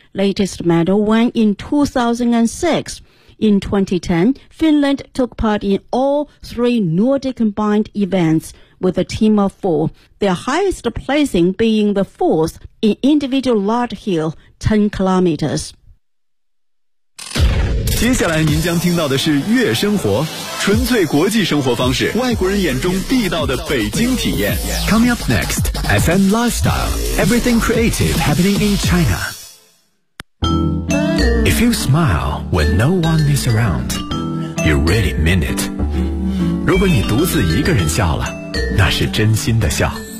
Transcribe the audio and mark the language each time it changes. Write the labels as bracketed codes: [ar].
[en] Latest medal won in 2006. In 2010, Finland took part in all 3 Nordic combined events with a team of 4, their highest placing being the 4th in individual large hill, 10 kilometers. [zh] 接下来您将听到的是悦生活，纯粹国际生活方式，外国人眼中地道的北京体验。 [en] Coming up next, FM Lifestyle, Everything Creative Happening in China. If you smile when no one is around, you really mean it. [zh] 如果你独自一个人笑了，那是真心的笑。